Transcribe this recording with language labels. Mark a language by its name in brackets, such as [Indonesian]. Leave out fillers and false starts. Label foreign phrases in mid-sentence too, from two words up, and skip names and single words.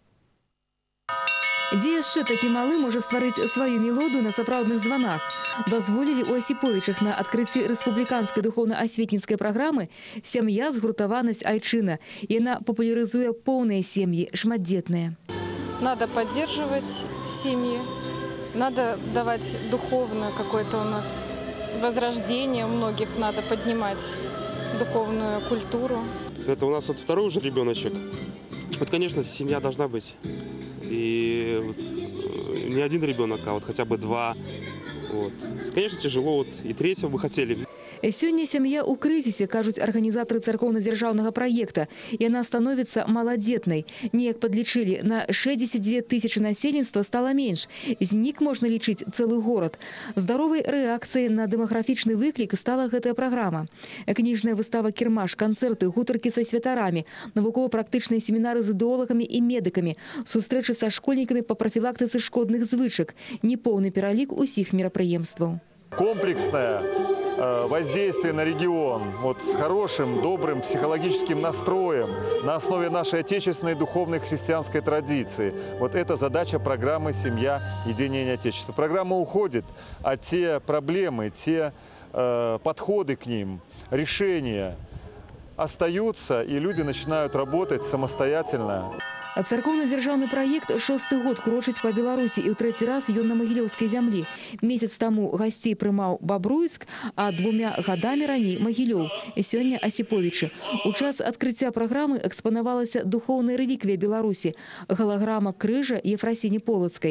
[Belarusian] Дзе яшчэ такі малы можа стварыць сваю мелодыю на сапраўдных званах? Дазволілі ў Асіповічах на адкрыцці рэспубліканскай духоўна-асветніцкай праграмы «Сям'я згуртаванасць айчына». Яна папулярызуе поўныя сем'і, шматдзетныя. [Russian] Надо поддерживать семьи, надо давать духовное какое-то у нас возрождение, у многих надо поднимать духовную культуру. Это у нас вот второй уже ребеночек. Вот, конечно, семья должна быть. И вот, не один ребенок, а вот хотя бы два. Вот. Конечно, тяжело. Вот, и третьего бы хотели. [Belarusian] Сёння сям'я ў крызісе, кажуць арганізатары царкоўна-дзяржаўнага праекта. Яна становіцца маладзетнай. Неяк падлічылі, на 62 тысячы насельніцтва стала менш. Знік можна лічыць цэлы горад. Здаровай рэакцыяй на дэмаграфічны выклік стала гэтая праграма. Кніжная выстава «Кірмаш», канцэрты, гутаркі са святарамі, навукова-практычныя семінары з ідэолагамі і медыкамі, сустрэчы са школьнікамі па прафілактыцы шкодных звычак, непоўны пералік усіх мерапрыемстваў. [Russian] Комплексное воздействие на регион, вот с хорошим, добрым психологическим настроем на основе нашей отечественной духовной христианской традиции. Вот это задача программы «Семья. Единение Отечества». Программа уходит, а те проблемы, те подходы к ним, решения остаются, и люди начинают работать самостоятельно. [Belarusian] Царкоўна-дзяржаўны праект 6-й год крочыць па Беларусі, і ў 3-й раз ён на магілёўскай зямлі. Месяц таму гасцей прымаў Бабруйск, а 2 гадамі раней Магілёў, сёння Асіповічы. У час адкрыцця праграмы экспанавалася духоўная рэліквія Беларусі – галаграма крыжа Ефрасіні Полацкай.